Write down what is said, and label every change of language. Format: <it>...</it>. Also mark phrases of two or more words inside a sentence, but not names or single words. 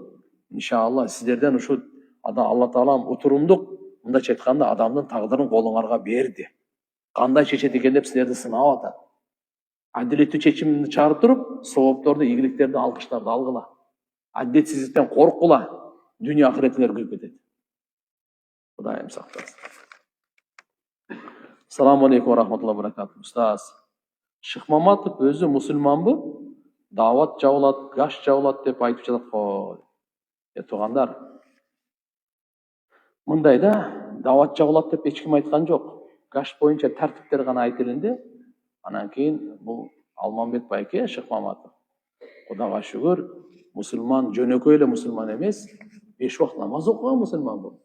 <ky>Иншалла сиздерден ушу Алла таалам утурумдук, мындайча айтканда, адамдын тагдырын колуңарга берди. Кандай чечет экен деп силерди сынап атат. Адилеттүү чечимди чыгарып туруп, соопторду, ийгиликтерди, алкыштарды алгыла. Адилетсиздиктен коркула. Дүйнө ахиретиңер күйүп кетет. Кудайым сактасын.</ky> <ar>السلام عليكم ورحمة الله وبركاته.</ar> <ky>Устаз, Шыкмаматов өзү мусулманбы? Дават жабылат, гаш жабылат деп айтып жатат го. Туугандар, мындай да, дават жабылат деп эч ким айткан жок. Гаш боюнча тартиптер гана айтылынды. Анан кийин бул Алмамбет байке Шыкмаматов, Кудайга шүгүр, мусулман, жөнөкөй эле мусулман эмес, 5 убакыт намаз окуган мусулман бул.</ky>